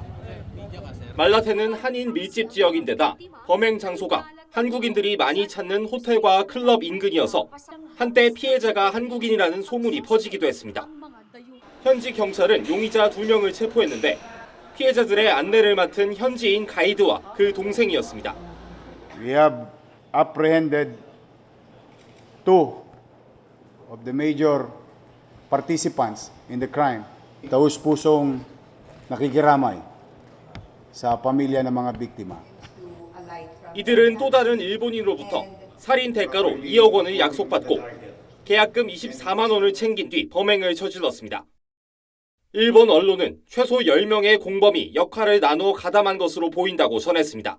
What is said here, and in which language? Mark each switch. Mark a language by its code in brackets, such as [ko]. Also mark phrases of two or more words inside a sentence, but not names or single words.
[ko] 말라테는 한인 밀집 지역인데다 범행 장소가 한국인들이 많이 찾는 호텔과 클럽 인근이어서 한때 피해자가 한국인이라는 소문이 퍼지기도 했습니다. 현지 경찰은 용의자 2명을 체포했는데 피해자들의 안내를 맡은 현지인 가이드와 그 동생이었습니다. [en] We have apprehended 2 of the major participants in the crime. [tl] Taus-pusong nakikiramay sa pamilya ng mga biktima. [ko] 이들은 또 다른 일본인으로부터 살인 대가로 2억 원을 약속받고 계약금 24만 원을 챙긴 뒤 범행을 저질렀습니다. 일본 언론은 최소 10명의 공범이 역할을 나누어 가담한 것으로 보인다고 전했습니다.